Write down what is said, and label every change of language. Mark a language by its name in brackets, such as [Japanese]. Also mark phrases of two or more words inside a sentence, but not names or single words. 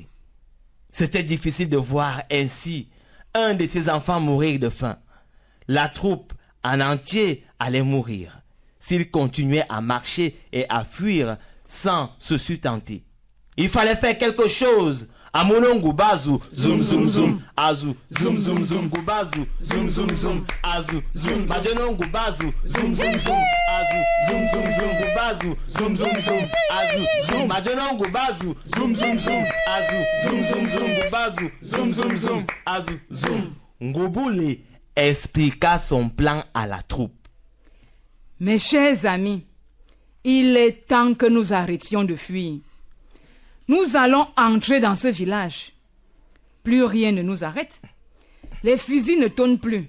[French] C'était difficile de voir ainsi un de ses enfants mourir de faim. La troupe en entier allait mourir s'il continuait à marcher et à fuir sans se sustenter. Il fallait faire quelque chose. Amono Ngoubazu, zoom zoom zoom, azu, zoom zoom zoom, Ngoubazu, zoom zoom zoom, azu, zoom, Majono Ngoubazu, zoom zoom zoom, azu, zoom zoom zoom, Ngoubazu, zoom zoom zoom, azu, zoom, Majono Ngoubazu, zoom zoom zoom, azu, zoom zoom zoom, Ngoubazu, zoom zoom zoom, azu, zoom. Ngouboulé expliqua son plan à la troupe. Mes chers amis, il est temps que nous arrêtions de fuir. Nous allons entrer dans ce village. Plus rien ne nous arrête. Les fusils ne tonnent plus.